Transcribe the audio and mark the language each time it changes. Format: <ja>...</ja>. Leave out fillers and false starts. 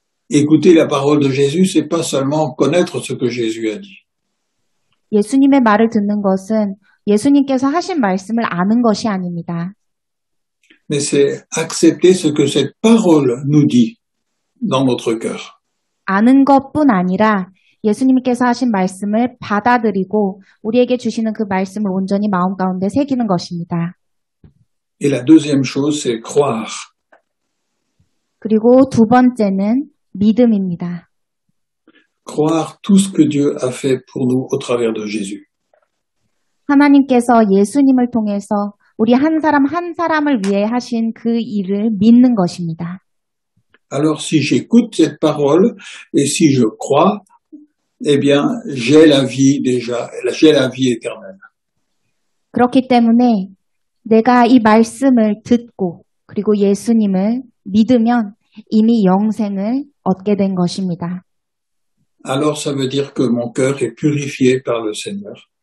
<fr>Écouter la parole de Jésus, c'est pas seulement connaître ce que Jésus a dit.</fr> <ko>예수님의 말을 듣는 것은 예수님께서 하신 말씀을 아는 것이 아닙니다.</ko> <fr>Mais c'est accepter ce que cette parole nous dit dans notre cœur.</fr> <ko>아는 것뿐 아니라 예수님께서 하신 말씀을 받아들이고 우리에게 주시는 그 말씀을 온전히 마음 가운데 새기는 것입니다.</ko> <fr>Et la deuxième chose, c'est croire.</fr> <ko>그리고 두 번째는 믿음입니다.</ko> <fr>Croire tout ce que Dieu a fait pour nous au travers de Jésus.</fr> <ko>하나님께서 예수님을 통해서 우리 한 사람 한 사람을 위해 하신 그 일을 믿는 것입니다.</ko> <fr>Alors si j'écoute cette parole et si je crois, eh bien j'ai la vie déjà, j'ai la vie éternelle.</fr> <ko>그렇기 때문에 내가 이 말씀을 듣고 그리고 예수님을 믿으면 이미 영생을 얻게 된 것입니다.</ko> <fr>Alors ça veut dire que mon cœur est purifié par le Seigneur.</fr>